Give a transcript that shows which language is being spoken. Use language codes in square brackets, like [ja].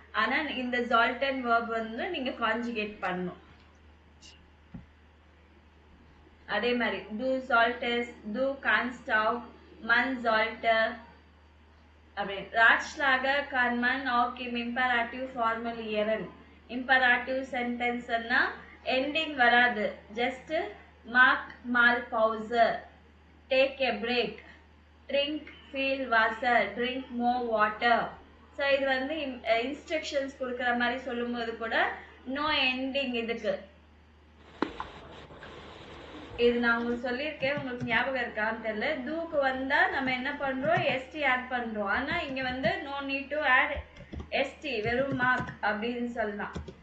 [ta] ஆனா இந்த ஜால்டன் வேர்ப் வந்து நீங்க கான்ஜுகேட் பண்ணணும். அதே மாதிரி [de] du solltest, du kannst auch, man sollte [ta] அப்படி. [de] Ratschläge kann man auch im Imperativ formulieren. [en] Imperative sentenceன்னா ending வராது. just mark [de] mal pause, [en] take a break, drink [de] viel Wasser, [en] drink more water. [ta] So இது வந்து instructions கொடுக்குற மாதிரி சொல்லும்போது கூட no ending இதுக்கு. இது நான் உங்களுக்கு சொல்லியிருக்கேன், உங்களுக்கு ஞாபகம் இருக்கான்னு தெரியல. தூக்கு வந்தா நம்ம என்ன பண்றோம், எஸ்டி ஆட் பண்றோம். ஆனா இங்க வந்து no need to add ST, வெறும் மார்க் அப்படின்னு சொல்லலாம்.